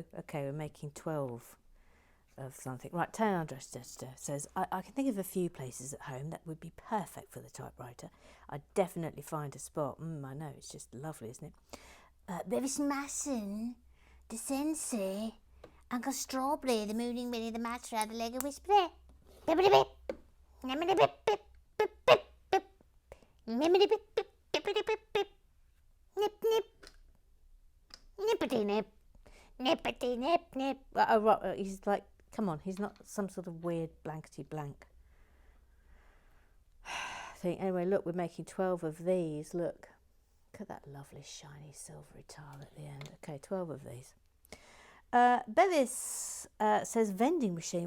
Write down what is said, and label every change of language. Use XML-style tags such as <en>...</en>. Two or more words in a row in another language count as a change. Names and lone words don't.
<en>Okay, we're making 12 of something. Right, Tana Andrester says, I can think of a few places at home that would be perfect for the typewriter. I'd definitely find a spot. I know, it's just lovely, isn't it? Bevis Masson, the Sensei, Uncle Strawberry, the Mooning Minnie, the Master, the Lego Whisperer. Bibbidi bip. Nimmity bip bip bip bip bip. Nippity pip pip, nippity pip pip. Nip nip. Nippity nip. Nippity nip nip. Oh, right, he's like, come on, he's not some sort of weird blankety blank thing. Anyway, look, we're making 12 of these. Look at that lovely shiny silvery tile at the end. Okay, 12 of these. Bevis says vending machine.</en>